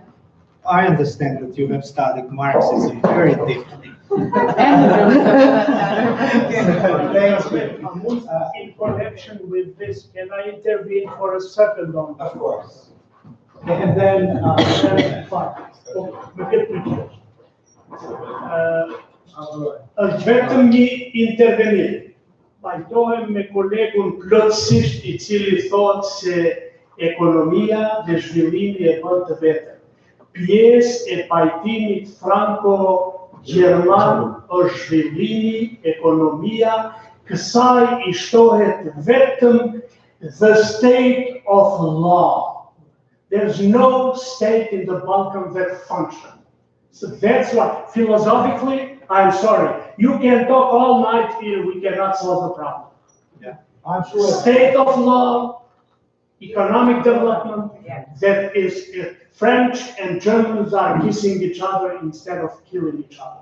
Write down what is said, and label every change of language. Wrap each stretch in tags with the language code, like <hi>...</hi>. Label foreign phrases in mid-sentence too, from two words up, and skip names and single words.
<en>I understand that you have studied Marxism very deeply. In connection with this, can I intervene for a second on that? Of course. And then fine.</en> <sq>Vetëm një intervenim. Pajtohem me kolegun plotësisht I cili thotë se ekonomia dhe zhvillimi e bën të vetën. pjesë e pajtimit franco-gjerman është zhvillimi, ekonomia, kësaj I shtohet vetëm</sq> <en>the state of law. There's no state in the Balkan that function. So that's why, philosophically, I'm sorry, you can talk all night here, we cannot solve the problem. I'm sure. State of law, economic development, that is, if French and Germans are kissing each other instead of killing each other.</en>